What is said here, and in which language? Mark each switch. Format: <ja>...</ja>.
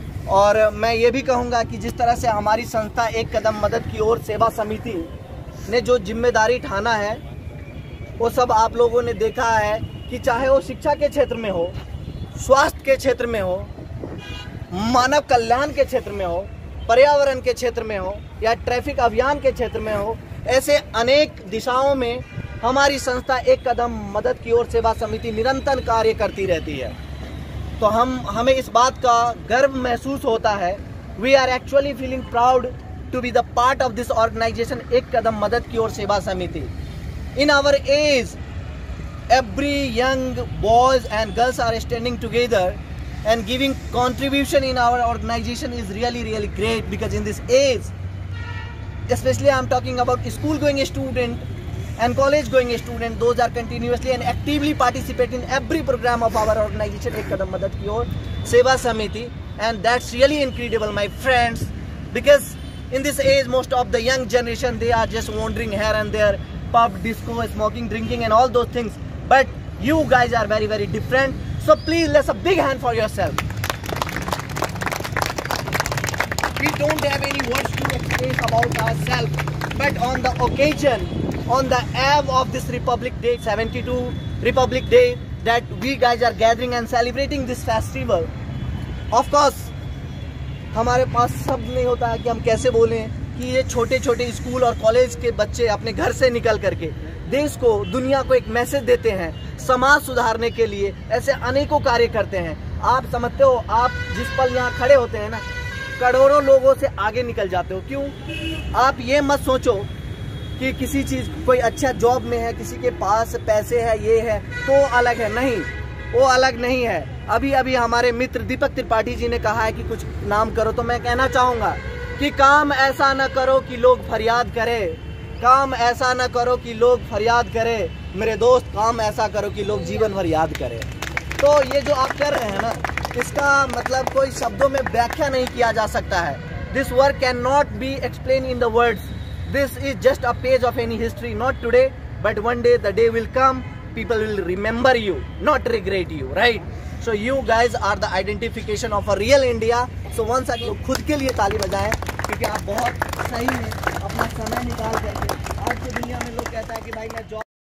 <hi>और मैं ये भी कहूँगा कि जिस तरह से हमारी संस्था एक कदम मदद की ओर सेवा समिति ने जो जिम्मेदारी ठाना है, वो सब आप लोगों ने देखा है कि चाहे वो शिक्षा के क्षेत्र में हो, स्वास्थ्य के क्षेत्र में हो, मानव कल्याण के क्षेत्र में हो, पर्यावरण के क्षेत्र में हो, या ट्रैफिक अभियान के क्षेत्र में हो, ऐसे अनेक दिशाओं में हमारी संस्था एक कदम मदद की ओर सेवा समिति निरंतर कार्य करती रहती है। तो हमें इस बात का गर्व महसूस होता है।</hi> <en>we are actually feeling proud to be the part of this organisation,</en> <hi>एक कदम मदद की ओर सेवा समिति।</hi> <en>In our age every young boys and girls are standing together and giving contribution in our organization is really great, because in this age, especially I am talking about school going student and college going student, those are continuously and actively participate in every program of our organization Ek Kadam Madad Ki Or Seva Samiti, and that's really incredible, my friends, because in this age most of the young generation, they are just wandering here and there, pub, disco, smoking, drinking and all those things. But you guys are very different. So please, let's a big hand for yourself. We don't have any words to explain about ourselves. But on the occasion, on the eve of this Republic Day, 72 Republic Day, that we guys are gathering and celebrating this festival. Of course,</en> <hi>हमारे पास शब्द नहीं होता है कि हम कैसे बोलें कि ये छोटे छोटे स्कूल और कॉलेज के बच्चे अपने घर से निकल करके देश को, दुनिया को एक मैसेज देते हैं, समाज सुधारने के लिए ऐसे अनेकों कार्य करते हैं। आप समझते हो, आप जिस पल यहाँ खड़े होते हैं ना, करोड़ों लोगों से आगे निकल जाते हो। क्यों? आप ये मत सोचो कि किसी चीज़, कोई अच्छा जॉब में है, किसी के पास पैसे है, ये है तो अलग है, नहीं, वो अलग नहीं है। अभी हमारे मित्र दीपक त्रिपाठी जी ने कहा है कि कुछ नाम करो, तो मैं कहना चाहूँगा कि काम ऐसा न करो कि लोग फरियाद करें, काम ऐसा न करो कि लोग फरियाद करें, मेरे दोस्त, काम ऐसा करो कि लोग जीवन भर याद करें। तो ये जो आप कर रहे हैं ना, इसका मतलब कोई शब्दों में व्याख्या नहीं किया जा सकता है।</hi> <en>This work can not be explain in the words. This is just a page of any history, not today but one day the day will come,</en> <hi>people will remember you, not regret you, right?</hi> <en>So you guys are the identification of a real India. So once again,</en> <hi>खुद के लिए ताली बजाएं, क्योंकि आप बहुत सही में अपना समय निकाल करके, आज की दुनिया में लोग कहता है कि भाई मैं जॉब</hi>